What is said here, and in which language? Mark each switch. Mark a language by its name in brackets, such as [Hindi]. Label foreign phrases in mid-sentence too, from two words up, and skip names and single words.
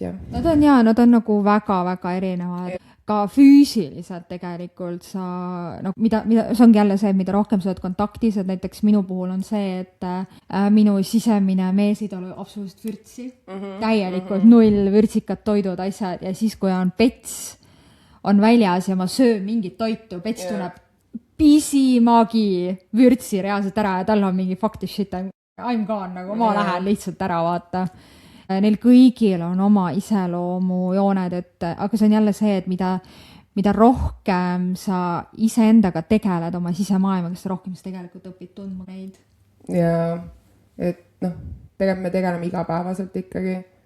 [Estonian] Nad on nagu väga erinevad. Ka füüsiliselt tegelikult sa, see ongi jälle see, mida rohkem sa oled kontaktis, et näiteks minu puhul on see, et minu sisemine mees ei ole absoluutselt vürtsi, täielikult null vürtsikad toidud, asjad ja siis, kui on pets, on väljas ja ma söön mingit toitu, pets tunneb pisimagi vürtsi reaalselt ära ja tal on mingi [English] fuck this shit, I'm gone, [Estonian] nagu ma lähen lihtsalt ära, vaata. Neil kõigil on oma iseloomujooned, aga see on jälle see, et mida rohkem sa iseendaga tegeled oma sisemaailmaga, seda rohkem sa tegelikult õpid tundma neid. Ja, et tegelikult me tegeleme igapäevaselt ikkagi.